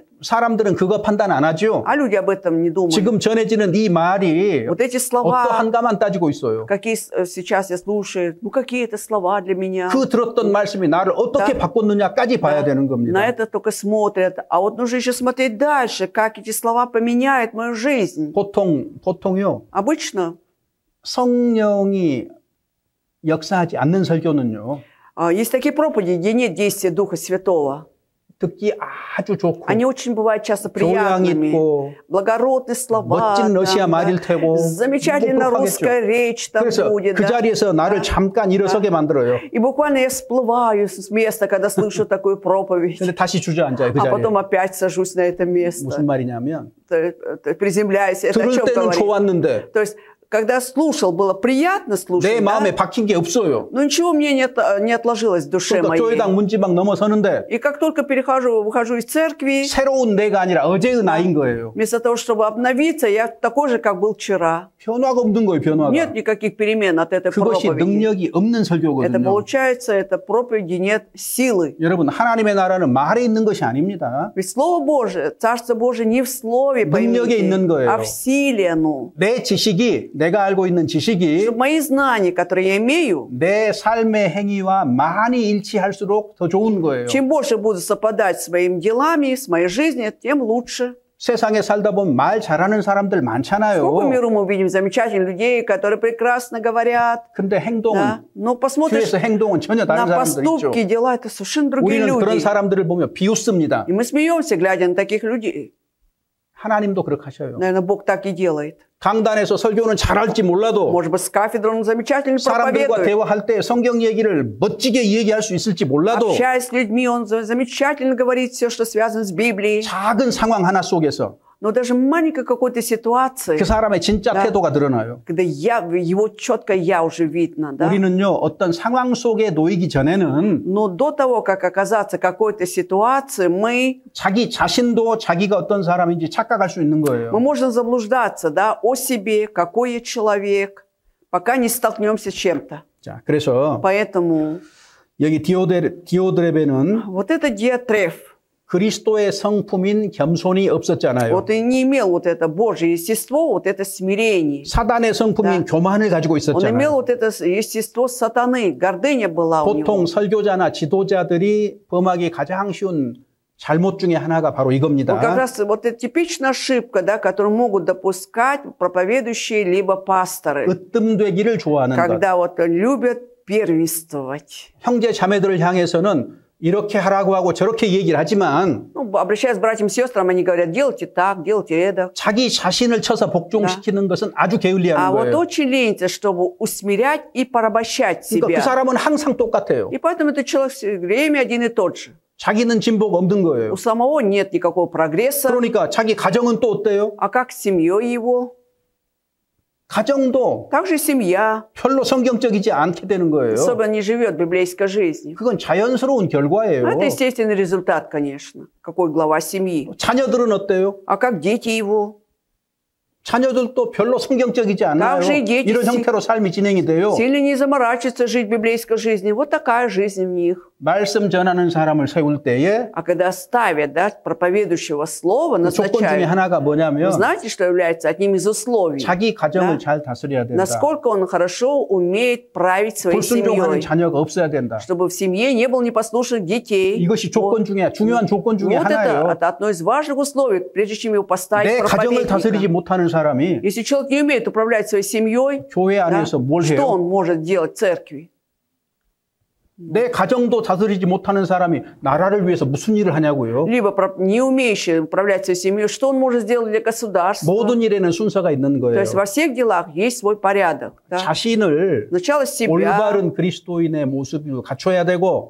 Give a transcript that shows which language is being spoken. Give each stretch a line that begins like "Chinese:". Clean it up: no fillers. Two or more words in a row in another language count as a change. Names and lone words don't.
Korean: 사람들은 그거 판단 안 하죠.
Russian: А люди об этом не думают.
Korean: 지금 전해지는 이 말이
Russian: Вот эти слова,
Korean: 어떠한가만 따지고 있어요.
Russian: какие сейчас я слушаю, ну какие это слова для меня.
Korean: 그 들었던 말씀이 나를 어떻게
Russian: Да.
Korean: 바꿨느냐까지 봐야 되는
Russian: На
Korean: 겁니다.
Russian: это только смотрят. А вот нужно еще смотреть дальше, как эти слова поменяют мою жизнь.
Korean: 보통요.
Russian: Обычно
Korean: 성령이 역사하지 않는 설교는요.
Russian: есть такие проповеди, где нет действия Духа Святого.
Korean: 듣기 아주 좋고
Russian: Они очень бывают часто
Korean: 교양
Russian: приятными.
Korean: 있고
Russian: Благородные слова.
Korean: 멋진 러시아
Russian: там,
Korean: 말일
Russian: да.
Korean: 테고
Russian: Замечательная
Korean: 뭐
Russian: русская речь там
Korean: 그래서
Russian: будет.
Korean: 그
Russian: да.
Korean: 자리에서 나를 잠깐 일어서게 만들어요.
Russian: И буквально я всплываю с места, когда слышу такую проповедь.
Korean: 근데 다시 주저앉아요. 그
Russian: А
Korean: 자리에.
Russian: потом опять сажусь на это
Korean: 무슨
Russian: место.
Korean: 말이냐면
Russian: Приземляюсь. Это о
Korean: 들을
Russian: чем
Korean: 때는
Russian: говорит?
Korean: 좋았는데
Russian: То есть, когда слушал, было приятно
Korean: 내
Russian: слушать,
Korean: 마음에
Russian: да?
Korean: 박힌 게 없어요.
Russian: Но ничего мне не отложилось в душе
Korean: 그러니까
Russian: моей.
Korean: 교회당 문지방 넘어서는데
Russian: И как только выхожу из церкви,
Korean: 새로운 내가 아니라 어제의 나인 거예요.
Russian: вместо того, чтобы обновиться, я такой же, как был вчера.
Korean: 변화가 없는 거예요. 변화가.
Russian: Нет никаких перемен от этой
Korean: 그것이
Russian: проповеди.
Korean: 능력이 없는
Russian: Это
Korean: 설교거든요.
Russian: получается, это проповеди нет силы.
Korean: 여러분 하나님의 나라는 말에 있는 것이 아닙니다.
Russian: Ведь Слово Божие, Царство Божие не в слове,
Korean: 능력에 있는
Russian: поймите,
Korean: 거예요.
Russian: а в силе оно.
Korean: 내 지식이 내가 알고 있는 지식이
Russian: Чтобы мои знания, которые я имею,
Korean: 내 삶의 행위와 많이 일치할수록 더 좋은 거예요.
Russian: чем больше буду совпадать с своими делами, с моей жизнью, тем лучше.
Korean: 세상에 살다 보면 말 잘하는 사람들
Russian: Сколько
Korean: 많잖아요.
Russian: миру мы увидим замечательных людей, которые прекрасно говорят.
Korean: 근데 행동은
Russian: Да? Но посмотришь
Korean: 뒤에서 행동은 전혀 다른
Russian: на
Korean: 사람들 있죠.
Russian: поступки, дела, это совершенно другие
Korean: 우리는 그런
Russian: люди.
Korean: 사람들을 보며 비웃습니다.
Russian: И мы смеемся, глядя на таких людей.
Korean: 하나님도 그렇게 하셔요.
Russian: Наверное, Бог так и делает.
Korean: 강단에서 설교는 잘할지 몰라도
Russian: Может быть, с кафедры он замечательно
Korean: 사람들과
Russian: проповедует.
Korean: 대화할 때 성경 얘기를 멋지게 얘기할 수 있을지 몰라도
Russian: Общаясь с людьми, он замечательно говорит все, что связано с Библией.
Korean: 작은 상황 하나 속에서
Russian: Но даже маленькой какой-то ситуации,
Korean: 그 사람의 진짜
Russian: Да.
Korean: 태도가 드러나요.
Russian: когда его четко я уже видно, да?
Korean: 우리는요, 어떤 상황 속에 놓이기 전에는
Russian: Но до того, как оказаться в какой-то ситуации, мы
Korean: 자기 자신도 자기가 어떤 사람인지 착각할 수 있는 거예요.
Russian: можем заблуждаться, да, о себе, какой я человек, пока не столкнемся с чем-то.
Korean: 자, 그래서
Russian: Поэтому
Korean: 여기 디오드레베는
Russian: вот это диатреф,
Korean: 그리스도의 성품인 겸손이 없었잖아요.
Russian: вот и не имел вот это Божье естество, вот это смирение.
Korean: 사단의 성품인
Russian: Да.
Korean: 교만을 가지고
Russian: Он имел
Korean: 있었잖아요.
Russian: вот это естество сатаны, гордыня была у
Korean: 보통
Russian: него.
Korean: 설교자나 지도자들이 범하기 가장 쉬운 잘못 중에 하나가 바로
Russian: Вот как
Korean: 이겁니다.
Russian: раз вот эта типичная ошибка, да, которую могут допускать проповедующие либо пасторы,
Korean: 으뜸되기를 좋아하는 것.
Russian: когда вот любят первенствовать.
Korean: 형제 자매들을 향해서는 이렇게 하라고 하고 저렇게 얘기를 하지만
Russian: Ну, обращаясь к братьям и сестрам, они говорят, делайте так, делайте это.
Korean: 자기 자신을 쳐서 복종시키는 것은 아주
Russian: А
Korean: 게을리한
Russian: вот
Korean: 거예요.
Russian: очень ленится, чтобы усмирять и порабощать
Korean: 그러니까 그
Russian: себя.
Korean: 사람은 항상 똑같아요.
Russian: И поэтому этот человек все время один и тот же.
Korean: 자기는 진보가 없는 거예요.
Russian: У самого нет никакого прогресса.
Korean: 그러니까 자기 가정은 또 어때요?
Russian: А как с семьей его?
Korean: 가정도
Russian: Также семья.
Korean: 별로 성경적이지 않게 되는 거예요.
Russian: Особенно не живет библейской жизнью.
Korean: 그건 자연스러운 결과예요.
Russian: Это естественный результат, конечно. Какой глава семьи.
Korean: 자녀들은 어때요?
Russian: А как дети его?
Korean: 자녀들도 별로 성경적이지 않아요.
Russian: также и дети
Korean: 이런 형태로 삶이 진행이 돼요.
Russian: Сильно не заморачиваются жить библейской жизнью. Вот такая жизнь в них.
Korean: 말씀 전하는 사람을 세울 때에
Russian: А когда ставят, да, проповедующего слова,
Korean: 그 조건 중에
Russian: назначают,
Korean: 하나가 뭐냐면
Russian: знаете, что является одним из условий?
Korean: 자기 가정을
Russian: Да.
Korean: 잘 다스려야 된다.
Russian: Насколько он хорошо умеет править своей
Korean: 불순종하는
Russian: семьей.
Korean: 자녀가 없어야 된다.
Russian: Чтобы в семье не было непослушных детей.
Korean: 이것이 조건 중에 중요한 조건 중에
Russian: Вот
Korean: 하나예요.
Russian: это одно из важных условий, прежде чем его поставить
Korean: 내 가정을 다스리지
Russian: проповедника.
Korean: 못하는 사람이
Russian: Если человек не умеет управлять своей семьей,
Korean: 교회
Russian: да,
Korean: 안에서 뭘
Russian: что
Korean: 해요?
Russian: он может делать в церкви?
Korean: 내 가정도 다스리지 못하는 사람이 나라를 위해서 무슨 일을 하냐고요?
Russian: Либо не умеющий управлять своей семьей, что он может сделать для государства?
Korean: 모든 일에는 순서가 있는
Russian: То
Korean: 거예요.
Russian: есть во всех делах есть свой порядок. Да?
Korean: 자신을
Russian: Сначала себя.
Korean: 올바른 그리스도인의 모습을 갖춰야 되고